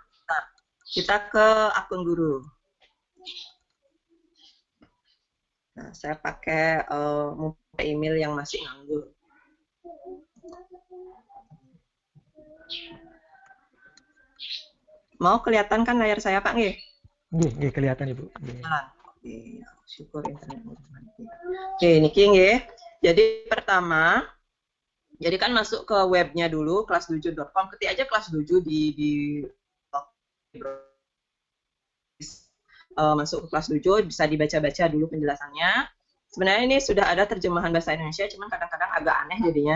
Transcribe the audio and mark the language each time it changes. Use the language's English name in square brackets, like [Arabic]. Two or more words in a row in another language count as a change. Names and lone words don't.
[Indonesian] Kita ke akun guru. Nah, saya pakai email yang masih nganggur. Mau kelihatan kan layar saya Pak nggih? Nggih, kelihatan Ibu. Oke, syukur internet. Oke, [Javanese] niki nggih. [Indonesian] Jadi pertama, jadi kan masuk ke webnya dulu kelas7.com, ketik aja kelas7 di masuk ke kelas 7 bisa dibaca-baca dulu penjelasannya. Sebenarnya ini sudah ada terjemahan bahasa Indonesia, cuman kadang-kadang agak aneh jadinya.